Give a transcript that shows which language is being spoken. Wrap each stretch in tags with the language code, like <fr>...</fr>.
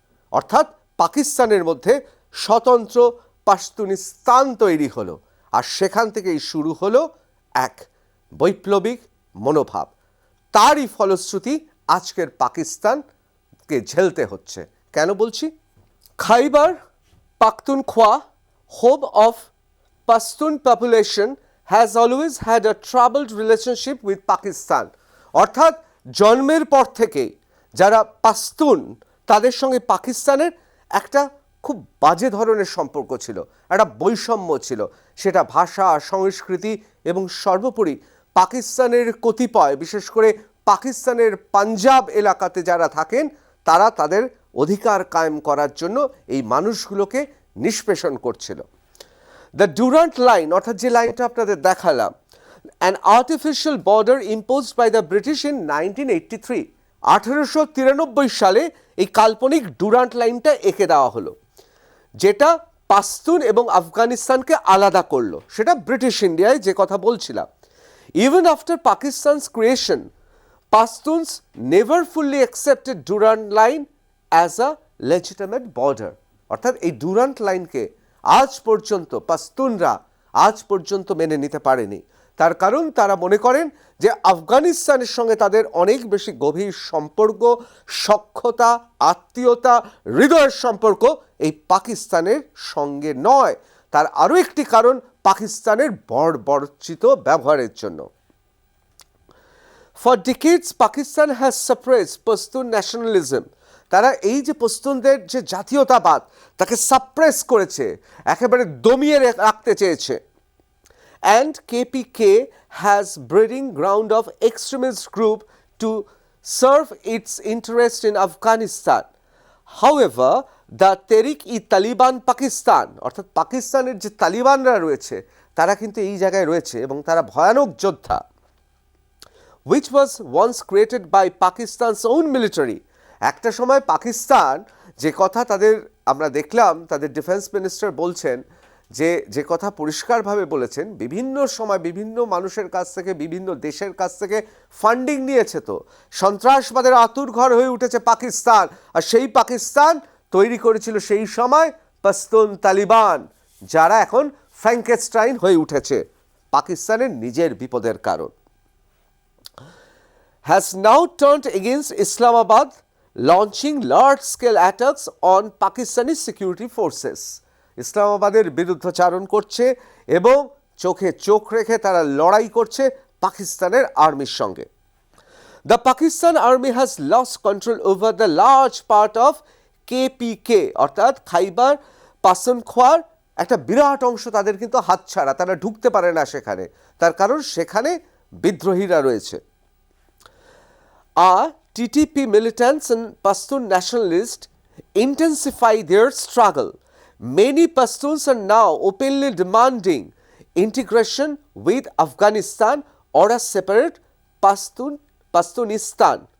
<bn>অর্থাৎ পাকিস্তানের মধ্যে স্বতন্ত্র পাশতুনিস্তান তৈরি হলো, আর সেখান থেকেই শুরু হলো এক বৈপ্লবিক মনোভাব। তারই ফলশ্রুতি আজকের পাকিস্তানকে ঝেলতে হচ্ছে। কেন বলছি?</bn> <en>Khyber Pakhtunkhwa, home of Pashtun population, has always had a troubled relationship with Pakistan.</en> <bn>অর্থাৎ জন্মের পর থেকেই যারা পাশতুন, তাদের সঙ্গে পাকিস্তানের একটা খুব বাজে ধরনের সম্পর্ক ছিল, একটা বৈষম্য ছিল। সেটা ভাষা, সংস্কৃতি এবং সর্বোপরি পাকিস্তানের কতিপয়, বিশেষ করে পাকিস্তানের পাঞ্জাব এলাকাতে যারা থাকেন, তারা তাদের অধিকার কায়েম করার জন্য এই মানুষগুলোকে নিষ্পেষণ করছিল। দ্য ডুরান্ট লাইন, অর্থাৎ যে লাইনটা আপনাদের দেখালাম,</bn> <en>an artificial border imposed by the British in 1983,</en> <bn>1893 সালে এই কাল্পনিক ডুরান্ট লাইনটা এঁকে দেওয়া হলো, যেটা পাশতুন এবং আফগানিস্তানকে আলাদা করলো। সেটা ব্রিটিশ ইন্ডিয়ায়, যে কথা বলছিলাম।</bn> <en>Even after Pakistan's creation, Pashtuns never fully accepted Durand Line as a legitimate border.</en> <bn>অর্থাৎ এই ডুরান্ট লাইনকে আজ পর্যন্ত পাশতুনরা আজ পর্যন্ত মেনে নিতে পারেনি। তার কারণ তারা মনে করেন যে আফগানিস্তানের সঙ্গে তাদের অনেক বেশি গভীর সম্পর্ক, সখ্যতা, আত্মীয়তা, হৃদয়ের সম্পর্ক এই পাকিস্তানের সঙ্গে নয়। তার আরও একটি কারণ পাকিস্তানের বর্বরচিত ব্যবহারের জন্য।</bn> <en>For decades, Pakistan has suppressed Pashtun nationalism.</en> <bn>তারা এই যে পশতুনদের যে জাতীয়তাবাদ, তাকে সাপ্রেস করেছে, একেবারে দমিয়ে রাখতে চেয়েছে।</bn> <en>And KPK has breeding ground of extremist group to serve its interest in Afghanistan. However, the Tehrik-e-Taliban Pakistan,</en> <bn>অর্থাৎ পাকিস্তানের যে তালিবানরা রয়েছে, তারা কিন্তু এই জায়গায় রয়েছে এবং তারা ভয়ানক যোদ্ধা,</bn> <en>which was once created by Pakistan's own military.</en> <bn>একটা সময় পাকিস্তান, যে কথা তাদের আমরা দেখলাম, তাদের ডিফেন্স মিনিস্টার বলছেন, যে কথা পরিষ্কারভাবে বলেছেন, বিভিন্ন সময় বিভিন্ন মানুষের কাছ থেকে, বিভিন্ন দেশের কাছ থেকে ফান্ডিং নিয়েছে। তো সন্ত্রাসবাদের আতুরঘর হয়ে উঠেছে পাকিস্তান, আর সেই পাকিস্তান তৈরি করেছিল সেই সময় পাশতুন তালিবান, যারা এখন ফ্র্যাঙ্কেস্টাইন হয়ে উঠেছে পাকিস্তানের নিজের বিপদের কারণ।</bn> <en>Has now turned against Islamabad, launching large-scale attacks on Pakistani security forces.</en> <bn>ইসলামাবাদের বিরুদ্ধাচারণ করছে এবং চোখে চোখ রেখে তারা লড়াই করছে পাকিস্তানের আর্মির সঙ্গে।</bn> <en>The Pakistan army has lost control over the large part of KPK,</en> <bn>অর্থাৎ খাইবার পাখতুনখোয়ার একটা বিরাট অংশ তাদের কিন্তু হাতছাড়া, তারা ঢুকতে পারে না সেখানে। তার কারণ সেখানে বিদ্রোহীরা রয়েছে।</bn> <en>TTP militants and Pashtun nationalists intensify their struggle. Many Pashtuns are now openly demanding integration with Afghanistan or a separate Pashtunistan.</en>